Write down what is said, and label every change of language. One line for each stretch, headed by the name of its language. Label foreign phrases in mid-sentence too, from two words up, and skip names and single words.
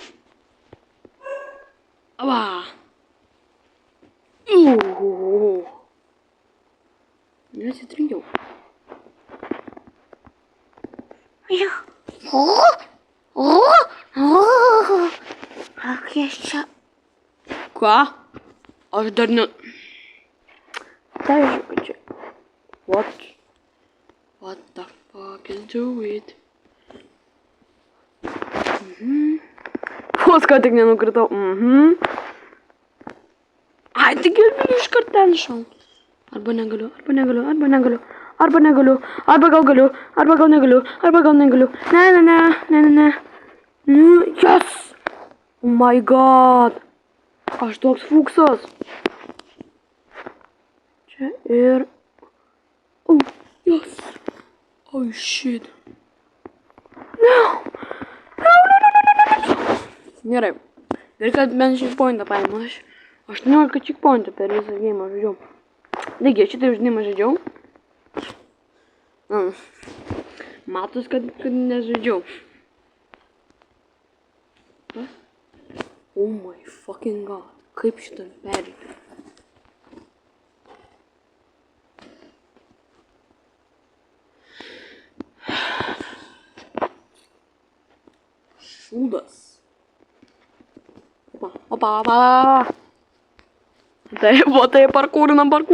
Lithuanian: Ava. Nesitrinkiau. Aš čia. Ką? Aš dar ne... Tai žiūrėjau čia.
English: What the fuck is do it?
Lithuanian: Vos ką tik nenukritau. Ai, tik galiu iškart ten šaut. Arba negaliu. Arba gal galiu. Arba gal negaliu. Ne.
English: Yes! Oh my god.
Lithuanian: Aš toks fuksas. Čia ir...
English: Oh, yes. Oh shit. No.
Lithuanian: Gerai. Ir kad bent checkpointą paėmė. Aš 18 checkpointų per visą game žaidžiau. Negi, aš šitai žaidimą žaidžiau. Matos, kad nežaidžiau.
English: Oh my fucking god.
Lithuanian: Kaip šitą perėti? Šūdas. Opa. Tai parkūrinam.